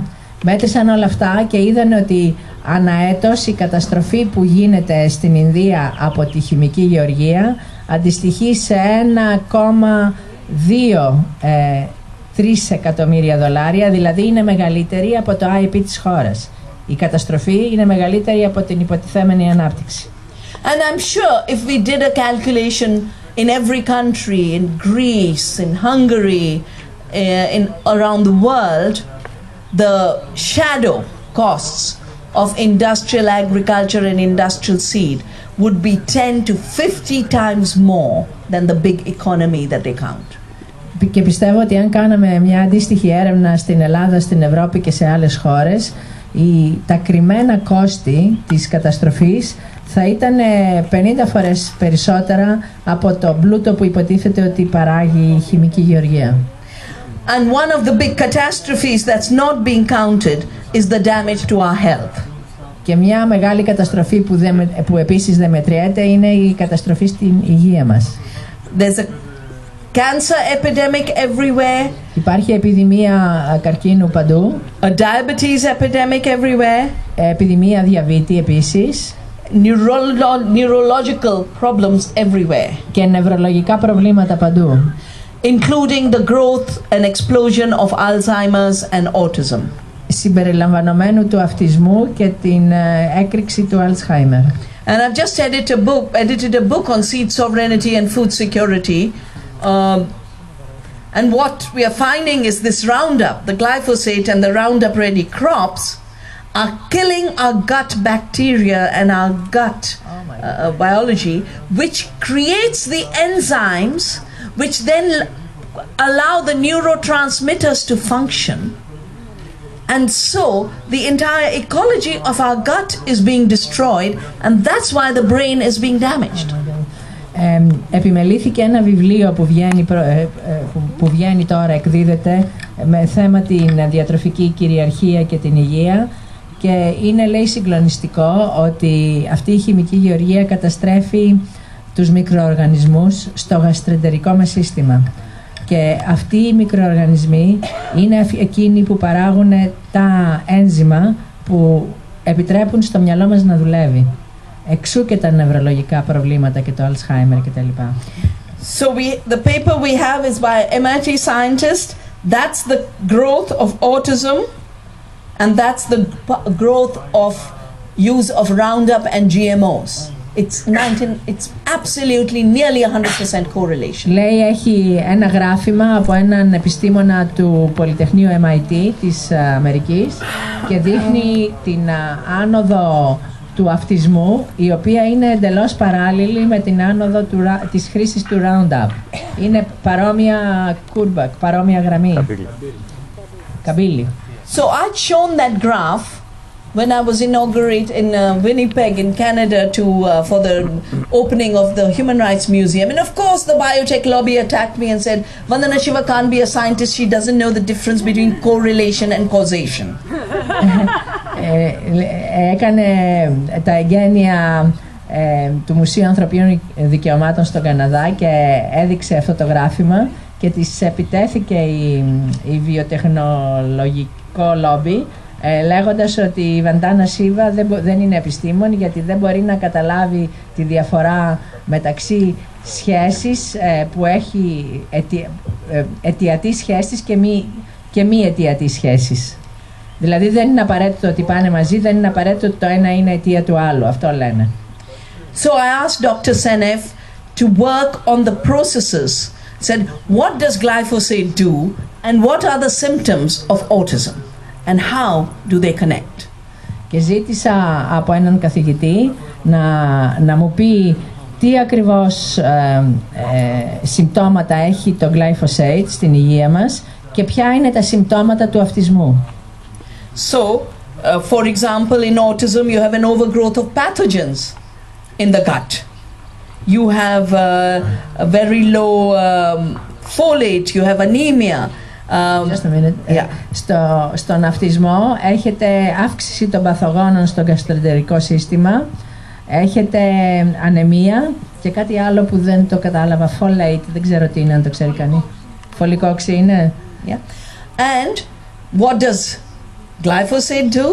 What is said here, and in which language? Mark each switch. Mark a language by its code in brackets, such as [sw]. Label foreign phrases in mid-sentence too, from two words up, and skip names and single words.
[el] Μέτρησαν όλα αυτά και είδαν ότι αναέτος η καταστροφή που γίνεται στην Ινδία από τη χημική γεωργία αντιστοιχεί σε $1,23 εκατομμύρια, δηλαδή είναι μεγαλύτερη από το IP της χώρας. Η καταστροφή είναι μεγαλύτερη από την υποτιθέμενη ανάπτυξη. [en] And I'm sure if we did a calculation in every country, in Greece, in Hungary, around the world, the shadow costs of industrial agriculture and industrial seed would be 10 to 50 times more than the big economy that they count. [el] Και πιστεύω ότι αν κάναμε μια αντίστοιχη έρευνα στην Ελλάδα, στην Ευρώπη και σε άλλες χώρες, τα κρυμμένα κόστη της καταστροφής θα ήταν 50 φορές περισσότερα από το πλούτο που υποτίθεται ότι παράγει η χημική γεωργία. [en] And one of the big catastrophes that's not being counted is the damage to our health. [el] Και μια μεγάλη καταστροφή που επίσης δεν μετριέται είναι η καταστροφή στην υγεία μας. [en] There's a cancer epidemic everywhere. [el] Υπάρχει επιδημία καρκίνου παντού. [en] A diabetes epidemic everywhere. [el] Επιδημία διαβήτη επίσης. [en] Neurological problems everywhere. [el] Και νευρολογικά προβλήματα παντού. [en] Including the growth and explosion of Alzheimer's and autism. [el] Συμπεριλαμβανομένου του αυτισμού και την έκρηξη του Alzheimer. [en] And I've just edited a book on seed sovereignty and food security. And what we are finding is this Roundup, the glyphosate and the Roundup ready crops are killing our gut bacteria and our gut biology, which creates the enzymes which then allow the neurotransmitters to function. And so the entire ecology of our gut is being destroyed, and that's why the brain is being damaged. [el] Επιμελήθηκε ένα βιβλίο που βγαίνει τώρα, εκδίδεται, με θέμα την διατροφική κυριαρχία και την υγεία, και είναι, λέει, συγκλονιστικό ότι αυτή η χημική γεωργία καταστρέφει τους μικροοργανισμούς στο γαστρεντερικό μας σύστημα. Και αυτοί οι μικροοργανισμοί είναι εκείνοι που παράγουν τα ένζημα που επιτρέπουν στο μυαλό μας να δουλεύει. Εξού και τα νευρολογικά προβλήματα και το Alzheimer κτλ. [en] So the paper we have is by MIT scientist. That's the growth of autism, and that's the growth of use of Roundup and GMOs. It's absolutely nearly 100% correlation. [el] Λέει, έχει ένα γράφημα από έναν επιστήμονα του Πολυτεχνείου MIT της Αμερικής και δείχνει την άνοδο του αυτισμού, η οποία είναι εντελώς παράλληλη με την άνοδο της χρήσης του Roundup. Είναι παρόμοια κούρμπα, παρόμοια γραμμή. καμπύλη. [en] So I'd shown that graph when I was inaugurated in Winnipeg in Canada for the opening of the Human Rights Museum. And of course the biotech lobby attacked me and said, Vandana, Shiva can't be a scientist, she doesn't know the difference between correlation and causation. [el] Έκανε τα εγγένεια του Μουσείου Ανθρωπίνων Δικαιωμάτων στον Καναδά και έδειξε αυτό το γράφημα και της επιτέθηκε η βιοτεχνολογικό λόμπι λέγοντας ότι η Vandana Shiva δεν είναι επιστήμον γιατί δεν μπορεί να καταλάβει τη διαφορά μεταξύ σχέσης που έχει αιτιατής σχέσης και μη αιτιατής σχέσης. Δηλαδή δεν είναι απαραίτητο ότι πάνε μαζί, δεν είναι απαραίτητο ότι το ένα είναι αιτία του άλλου. Αυτό λένε. [en] So I asked Dr. Senev to work on the processes. Said, what does glyphosate do and what are the symptoms of autism and how do they connect? [el] Και ζήτησα από έναν καθηγητή να μου πει τι ακριβώς συμπτώματα έχει το glyphosate στην υγεία μας και ποια είναι τα συμπτώματα του αυτισμού. [en] So, for example, in autism you have an overgrowth of pathogens in the gut. You have a very low folate, you have anemia. Just a minute. Yeah. [el] Στον αυτισμό έχετε αύξηση των παθογόνων στο γαστροεντερικό σύστημα, έχετε ανεμία και κάτι άλλο που δεν το κατάλαβα, folate, δεν ξέρω τι είναι, αν το ξέρει κανείς. Φωλικό οξύ είναι. [en] Yeah. And what does glyphosate do?